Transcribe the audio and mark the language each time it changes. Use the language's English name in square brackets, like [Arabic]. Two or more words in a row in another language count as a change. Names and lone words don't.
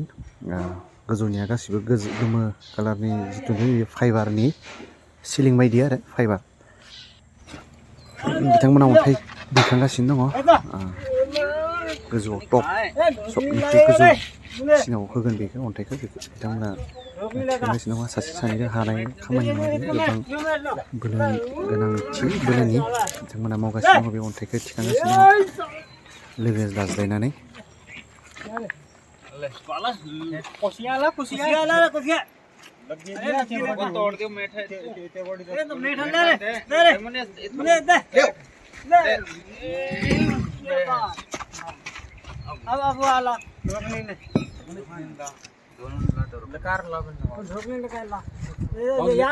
[Bodo] गोजौनिया गासिबो गोमो कालारनि जिथु फाइबारनि सिलिं बायदि आरो फाइबार बिथांमोना अन्थाइ दैखांगासिनो दङ गोजौआव टप सबनिख्रुइ गोजौसिनाव होगोन बेखौ अन्थाइखौ बिथांमोना थिखांगासिनो दङ सासे सानैजों हानाय खामानि नङा बेयो गोबां बोलोनि गोनांथि बोलोनि बिथांमोना मावगासिनो दङ बे अन्थाइखौ थिखांगासिनो दङ लोगो लाज्लायनानै [Chhattisgarhi] तोड़ दियो मीठा अब वाला लकार ला झोकने लकार ला ये यार